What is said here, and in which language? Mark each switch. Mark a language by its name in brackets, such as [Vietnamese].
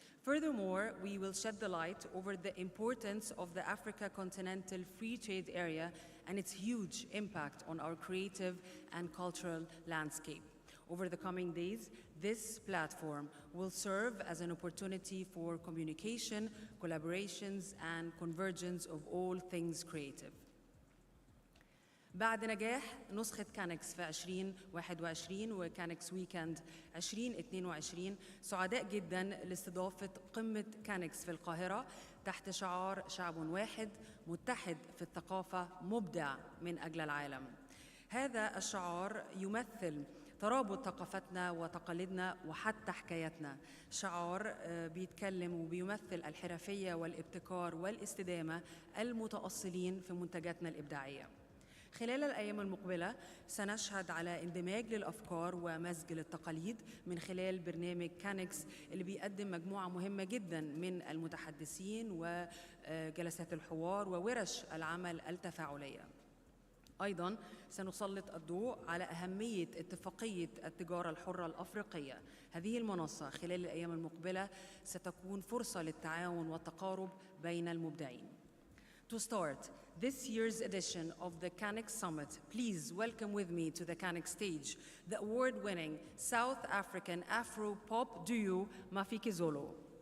[English] Furthermore, we will shed the light over the importance of the Africa Continental Free Trade Area and its huge impact on our creative and cultural landscape. Over the coming days, this platform will serve as an opportunity for communication, collaborations, and convergence of all things creative. [Arabic] بعد نجاح نسخة كانكس في 2021 وكانكس ويكند 2022 سعداء جدا لاستضافة قمة كانكس في القاهرة تحت شعار شعب واحد متحد في الثقافة مبدع من أجل العالم. هذا الشعار يمثل ترابط ثقافتنا وتقاليدنا وحتى حكاياتنا. شعار بيتكلم وبيمثل الحرفية والابتكار والاستدامة المتأصلين في منتجاتنا الإبداعية. خلال الأيام المقبلة سنشهد على اندماج للأفكار ومزج للتقاليد من خلال برنامج كانكس اللي بيقدم مجموعة مهمة جدا من المتحدثين وجلسات الحوار وورش العمل التفاعلية. أيضاً سنسلط الضوء على أهمية اتفاقية التجارة الحرة الأفريقية. هذه المنصة خلال الأيام المقبلة ستكون فرصة للتعاون والتقارب بين المبدعين. [English] To start this year's edition of the CANX Summit, please welcome with me to the CANX stage the award-winning South African Afro-pop duo Mafikizolo.